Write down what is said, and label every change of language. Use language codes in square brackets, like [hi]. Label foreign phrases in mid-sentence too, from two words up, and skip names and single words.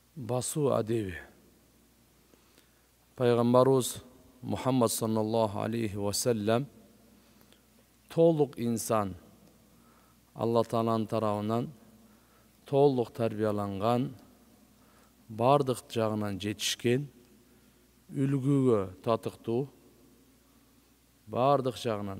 [ky] басуу адеби. Пайгамбарыбыз Мухаммад [ar] صلى الله عليه وسلم [ky] толук инсан, Алла Тааланын тарабынан толук тарбияланган, бардык жагынан жетишкен, үлгүгө татыктуу, бардык жагынан